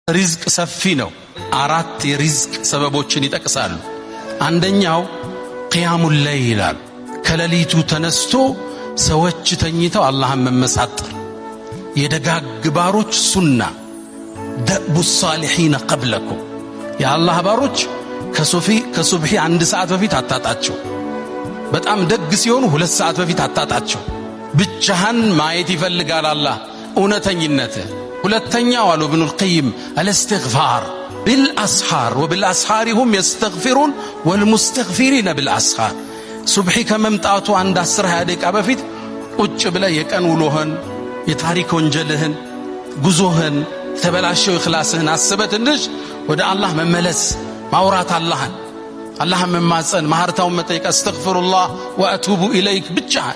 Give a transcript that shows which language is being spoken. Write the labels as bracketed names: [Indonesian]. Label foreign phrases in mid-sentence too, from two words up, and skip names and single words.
[Amharic] ሪዝቅ ሰፊ ነው። አራት የሪዝቅ ሰበቦችን ይጠቅሳሉ። አንደኛው [Arabic] قيام الليل [Amharic] ይላል። ከሌሊቱ ተነስቶ ሰዎች ተኝተው አላህን መመሳጠር የደጋግ ባሮች ሱና [Arabic] دأب الصالحين قبلكم [Amharic] የአላህ ባሮች ከሱብሂ 1 ሰዓት በፊት አታጣቸው። በጣም ደግ ሲሆኑ 2 ሰዓት በፊት አታጣቸው። ብቻህን ማየት ይፈልጋል አላህ እውነተኝነት። ሁለተኛው አሉ ኢብኑል ቀይም [Arabic] الاستغفار بالاسحار وبالاسحار هم يستغفرون والمستغفرين بالاسحار [Amharic] ሱብሂ ከመምጣቱ 10-20 ደቂቃ በፊት ቁጭ ብለህ የቀን ውሎህን የታሪክ ወንጀልህን ጉዞህን ተበላሸው ኢኽላስህን አስበህ ትንሽ ወደ አላህ መመለስ ማውራት አላህን መማፀን ማህርታውን መጠየቅ [Arabic] أستغفر الله وأتوب إليك [Amharic] ብቻ